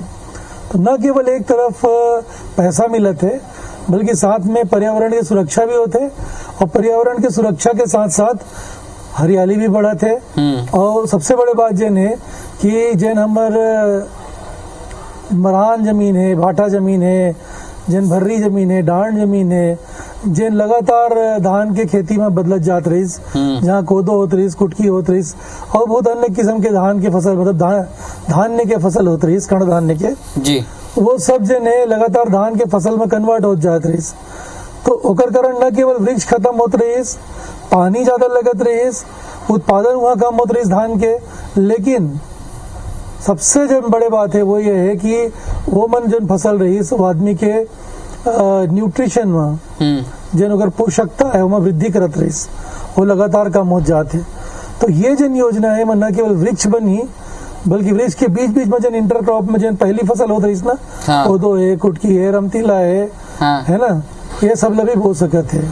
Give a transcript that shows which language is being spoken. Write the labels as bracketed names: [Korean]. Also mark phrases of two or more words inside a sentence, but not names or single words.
[Chhattisgarhi] तो न केवल एक तरफ पैसा मिलत है बल्कि साथ में पर्यावरण की सुरक्षा भी होते और पर्यावरण की सुरक्षा के साथ साथ हरियाली भी बढ़त है। और सबसे बड़े बात जन है कि जन हमार मरान जमीन है, भाटा जमीन है, जन भर्री जमीन है, डांड जमीन है, जन लगातार धान के खेती में बदलत जात रहीस, जहाँ कोदो होत रहीस, कुटकी होत रहीस और बहुत अन्य किस्म के धान के फसल मतलब धान्य के फसल होत रहीस, कण धान्य के जी वो सब जन है लगातार धान के फसल में कन्वर्ट हो जात रहीस। तो ओकर कारण न केवल वृक्ष खत्म होत रहीस, पानी ज्यादा लगत रहीस, उत्पादन वहाँ कम होत रहीस धान के, लेकिन सबसे जो बड़े बात है वो ये है कि वो मन जन फसल रही वो आदमी के न्यूट्रिशन में जन अगर पोषकता है वो वृद्धि करत रही वो लगातार कम हो जाते। तो ये जन योजना है न केवल वृक्ष बनी बल्कि वृक्ष के बीच बीच में जन इंटरक्रॉप में जन पहली फसल होत रही ना, कोदो है, कुटकी है, रमतीला है ना, ये सब लभी बो सकत है।